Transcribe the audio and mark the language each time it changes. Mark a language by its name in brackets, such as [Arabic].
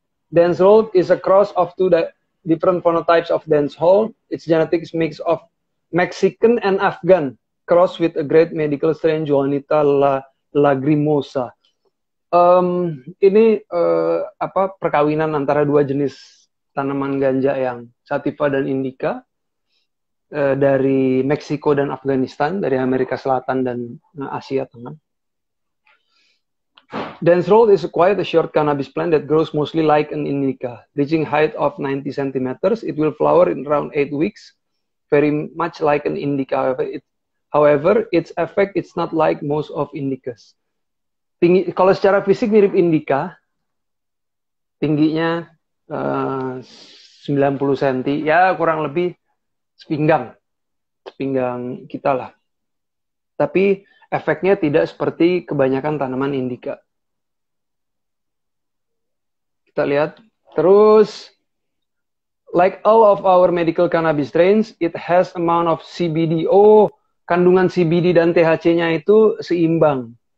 [English] Dancehall is a cross of two different phenotypes of dancehall. Its genetics mix of Mexican and Afghan, cross with a great medical strain Juanita lagrimosa. [Indonesian] Ini perkawinan antara dua jenis tanaman ganja yang sativa dan indica dari Meksiko dan Afghanistan, dari Amerika Selatan dan Asia Tengah. [English] Dancehall is quite a short cannabis plant that grows mostly like an indica, reaching height of 90 centimeters. It will flower in around 8 weeks, very much like an indica. However, its effect is not like most of indicas. [Indonesian] tinggi, kalau secara fisik mirip Indika, tingginya 90 cm, ya kurang lebih sepinggang kita lah. Tapi efeknya tidak seperti kebanyakan tanaman Indika. Kita lihat. [English] Terus, like all of our medical cannabis strains, it has amount of CBD. [Indonesian] Oh, kandungan CBD dan THC-nya itu seimbang.